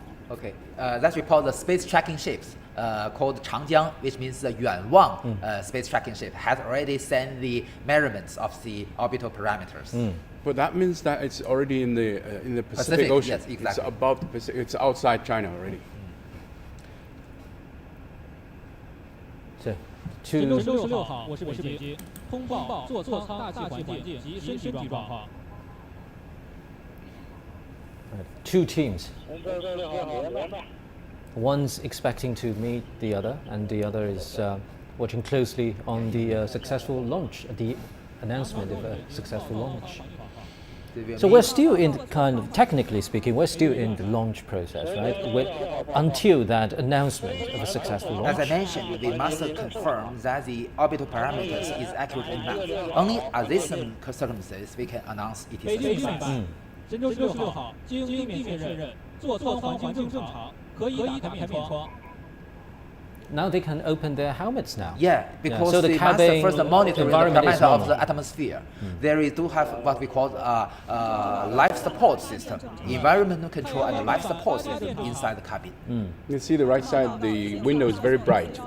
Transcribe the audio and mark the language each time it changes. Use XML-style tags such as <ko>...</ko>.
<en>Okay, let's report the space tracking ships called Changjiang, which means the Yuanwang space tracking ship, has already sent the measurements of the orbital parameters. But that means that it's already in the Pacific Ocean. Yes, exactly. It's above the Pacific. It's outside China already. So,</en> <zh>16号，我是北京，通报座舱大气环境及身体状况。</zh> <en>two teams. One's expecting to meet the other, and the other is watching closely on the successful launch, the announcement of a successful launch. So we're still in kind of, technically speaking, we're still in the launch process, right? Until that announcement of a successful launch. As I mentioned, we must confirm that the orbital parameters is accurately mapped. Only at this circumstances we can announce it is a success.</en> <zh>神舟16号经地面确认，座舱环境正常，可以打开面窗。</zh> <en>Now they can open their helmets now. Yeah, because so the they must first monitor the parameter of the atmosphere. There is do have what we call life support system, environmental control and life support system inside the cabin. You can see the right side, the window is very bright.</en>